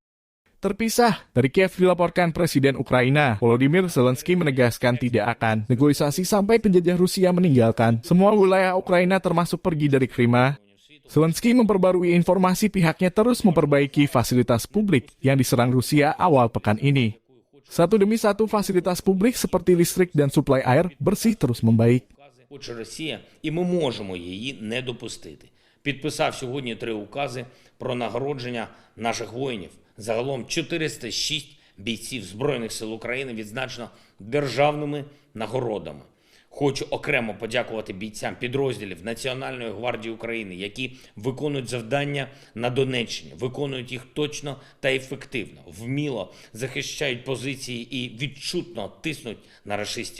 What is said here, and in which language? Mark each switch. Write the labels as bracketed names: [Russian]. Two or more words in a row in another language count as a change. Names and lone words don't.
[Indonesian] Terpisah dari Kiev dilaporkan Presiden Ukraina, Volodymyr Zelensky menegaskan tidak akan negosiasi sampai penjajah Rusia meninggalkan semua wilayah Ukraina termasuk pergi dari Crimea. Zelensky memperbarui informasi pihaknya terus memperbaiki fasilitas publik yang diserang Rusia awal pekan ini. Satu demi satu fasilitas publik seperti listrik dan suplai air bersih terus membaik. [Ukrainian] Хоче Росія, і ми можемо її не допустити. Підписав сьогодні 3 укази про нагородження наших воїнів. Загалом 406 бійців Збройних сил України відзначено державними нагородами. Хочу окремо подякувати бійцям підрозділів Національної гвардії України, які виконують завдання на Донеччині, виконують їх точно та ефективно, вміло захищають позиції і відчутно тиснуть на рашистів.